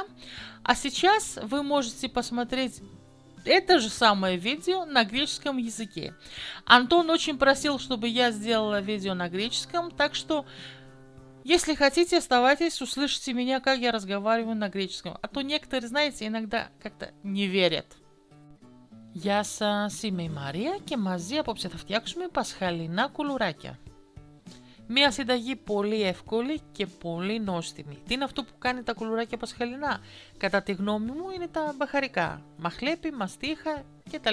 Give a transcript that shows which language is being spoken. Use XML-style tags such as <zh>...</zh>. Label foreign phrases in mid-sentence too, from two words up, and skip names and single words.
<ru>А сейчас вы можете посмотреть это же самое видео на греческом языке. Антон очень просил, чтобы я сделала видео на греческом, так что, если хотите, оставайтесь, услышите меня, как я разговариваю на греческом. А то некоторые, знаете, иногда как-то не верят.</ru> <el>Γεια σας, είμαι η Μαρία και μαζί απόψε θα φτιάξουμε πασχαλινά κουλουράκια. Μία συνταγή πολύ εύκολη και πολύ νόστιμη. Τι είναι αυτό που κάνει τα κουλουράκια πασχαλινά? Κατά τη γνώμη μου είναι τα μπαχαρικά. Μαχλέπι, μαστίχα κτλ.</el>